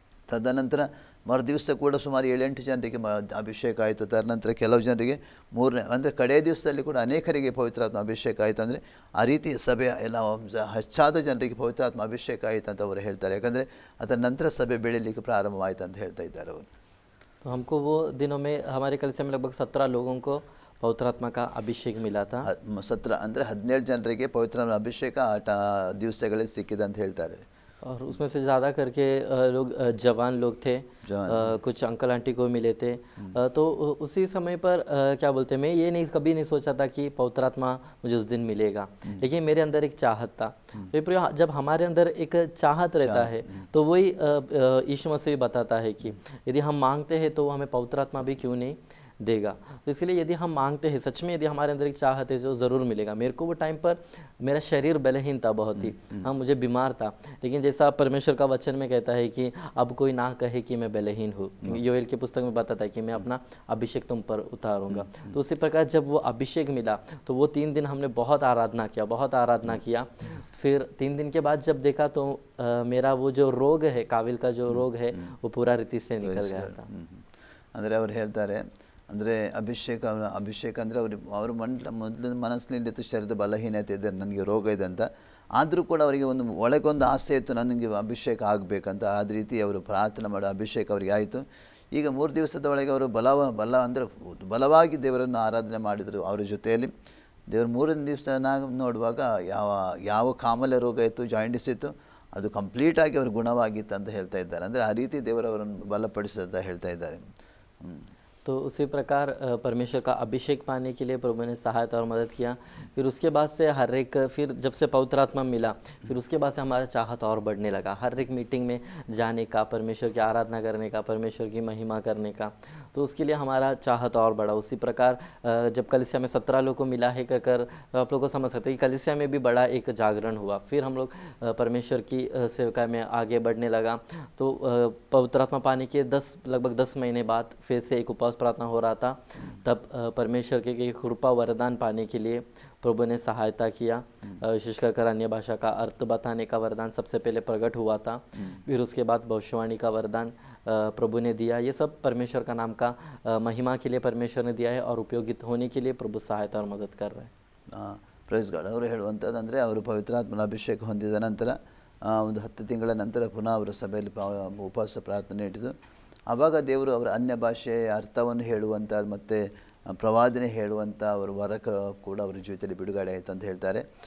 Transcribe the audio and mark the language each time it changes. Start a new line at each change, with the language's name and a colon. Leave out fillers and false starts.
Kannada: ತದನಂತರ ಮರುದಿವಸ ಕೂಡ ಸುಮಾರು 7-8 ಜನರಿಗೆ ಅಭಿಷೇಕ ಆಯಿತು. ತದನಂತರ ಕೆಲವು ಜನರಿಗೆ ಅಂದರೆ ಕಡೆಯ ದಿವಸದಲ್ಲಿ ಕೂಡ ಅನೇಕರಿಗೆ ಪವಿತ್ರಾತ್ಮ ಅಭಿಷೇಕ ಆಯಿತು. ಅಂದರೆ ಆ ರೀತಿ ಸಭೆ ಎಲ್ಲ ಹೆಚ್ಚಾದ ಜನರಿಗೆ ಪವಿತ್ರಾತ್ಮ ಅಭಿಷೇಕ ಆಯಿತು ಅಂತ ಅವರು ಹೇಳ್ತಾರೆ. ಯಾಕಂದರೆ ಅದರ ನಂತರ ಸಭೆ ಬೆಳೀಲಿಕ್ಕೆ ಪ್ರಾರಂಭವಾಯಿತು ಅಂತ ಹೇಳ್ತಾ ಇದ್ದಾರೆ ಅವರು.
Hindi: तो हमको वो दिनों में हमारे कलीसिया में लगभग 17 लोगों को पवित्र आत्मा का अभिषेक मिला था.
Kannada: 17 ಅಂದರೆ 17 ಜನರಿಗೆ ಪವಿತ್ರ ಅಭಿಷೇಕ ದಿವಸಗಳಲ್ಲಿ ಸಿಕ್ಕಿದೆ ಅಂತ ಹೇಳ್ತಾರೆ.
Hindi: और उसमें से ज़्यादा करके लोग जवान लोग थे, कुछ अंकल आंटी को मिले थे। तो उसी समय पर क्या बोलते हैं, मैं ये नहीं कभी नहीं सोचा था कि पवित्र आत्मा मुझे उस दिन मिलेगा, लेकिन मेरे अंदर एक चाहत था। तो प्रिय, जब हमारे अंदर एक चाहत रहता है तो वही यीशु मसीह बताता है कि यदि हम मांगते हैं तो हमें पवित्र आत्मा भी क्यों नहीं देगा। तो इसलिए यदि हम मांगते हैं सच में, यदि हमारे अंदर एक चाहत है, जो ज़रूर मिलेगा। मेरे को वो टाइम पर मेरा शरीर बलहीन था बहुत ही, हाँ मुझे बीमार था, लेकिन जैसा परमेश्वर का वचन में कहता है कि अब कोई ना कहे कि मैं बलहीन हूँ। योएल की पुस्तक में बताता है कि मैं अपना अभिषेक तुम पर उतारूंगा। तो उसी प्रकार जब वो अभिषेक मिला तो वो 3 दिन हमने बहुत आराधना किया, बहुत आराधना किया। फिर 3 दिन के बाद जब देखा तो मेरा वो जो रोग है, काविल का जो रोग है, वो पूरा रीति से निकल गया था।
Kannada: ಅಂದರೆ ಅವ್ರು ಹೇಳ್ತಾರೆ, ಅಂದರೆ ಅಭಿಷೇಕ ಅಂದರೆ ಅವ್ರ ಮೊದಲು ಮನಸ್ಸಿನಲ್ಲಿತ್ತು ಶರೀರದ ಬಲಹೀನತೆ ಇದೆ, ನನಗೆ ರೋಗ ಇದೆ ಅಂತ. ಆದರೂ ಕೂಡ ಅವರಿಗೆ ಒಳಗೊಂದು ಆಸೆ ಇತ್ತು, ನನಗೆ ಅಭಿಷೇಕ ಆಗಬೇಕಂತ. ಆದ ರೀತಿ ಅವರು ಪ್ರಾರ್ಥನೆ ಮಾಡೋ ಅಭಿಷೇಕ ಅವರಿಗೆ ಆಯಿತು. ಈಗ 3 ದಿವಸದ ಒಳಗೆ ಅವರು ಅಂದರೆ ಬಲವಾಗಿ ದೇವರನ್ನು ಆರಾಧನೆ ಮಾಡಿದರು. ಅವರ ಜೊತೆಯಲ್ಲಿ ದೇವರು 3ನೇ ದಿವಸ ನೋಡುವಾಗ ಯಾವ ಕಾಮಲೆ ರೋಗ ಇತ್ತು, ಜಾಯಿಂಡಿಸ್ ಇತ್ತು, ಅದು ಕಂಪ್ಲೀಟಾಗಿ ಅವ್ರ ಗುಣವಾಗಿತ್ತು ಅಂತ ಹೇಳ್ತಾ ಇದ್ದಾರೆ. ಅಂದರೆ ಆ ರೀತಿ ದೇವರು ಅವರನ್ನು ಬಲಪಡಿಸಿದ ಹೇಳ್ತಾ ಇದ್ದಾರೆ.
Hindi: तो उसी प्रकार परमेश्वर का अभिषेक पाने के लिए प्रभु ने सहायता और मदद किया। फिर उसके बाद से हर एक, फिर जब से पवित्र आत्मा मिला, फिर उसके बाद से हमारा चाहत और बढ़ने लगा, हर एक मीटिंग में जाने का, परमेश्वर की आराधना करने का, परमेश्वर की महिमा करने का। तो उसके लिए हमारा चाहत और बढ़ा। उसी प्रकार जब कलीसिया में 17 लोग को मिला है कर, आप लोग को समझ सकते हैं कि कलीसिया में भी बड़ा एक जागरण हुआ। फिर हम लोग परमेश्वर की सेवका में आगे बढ़ने लगा। तो पवित्र आत्मा पाने के लगभग 10 महीने बाद फिर से एक उपवास प्रार्थना हो रहा था। तब परमेश्वर के कृपा वरदान पाने के लिए प्रभु ने सहायता किया। विशेषकर अन्य भाषा का अर्थ बताने का वरदान सबसे पहले प्रकट हुआ था। फिर उसके बाद भविष्यवाणी का वरदान प्रभु ने दिया। ये सब परमेश्वर का नाम का महिमा के लिए परमेश्वर ने दिया है और उपयोगित होने के लिए प्रभु सहायता और मदद कर रहे हैं।
English: Praise God.
Kannada: ಅವರು ಹೇಳುವಂಥದ್ದು ಅಂದರೆ ಅವರು ಪವಿತ್ರಾತ್ಮನ ಅಭಿಷೇಕ ಹೊಂದಿದ ನಂತರ ಒಂದು 10 ತಿಂಗಳ ನಂತರ ಪುನಃ ಅವರು ಸಭೆಯಲ್ಲಿ ಉಪವಾಸ ಪ್ರಾರ್ಥನೆ ಇಟ್ಟಿದ್ದು. ಆವಾಗ ದೇವರು ಅವರ ಅನ್ಯ ಭಾಷೆ ಅರ್ಥವನ್ನು ಹೇಳುವಂಥ ಮತ್ತು ಪ್ರವಾದನೆ ಹೇಳುವಂಥ ಅವರ ವರ ಕೂಡ ಅವರ ಜೀವಿತದಲ್ಲಿ ಬಿಡುಗಡೆ ಆಯಿತು ಅಂತ ಹೇಳ್ತಾರೆ.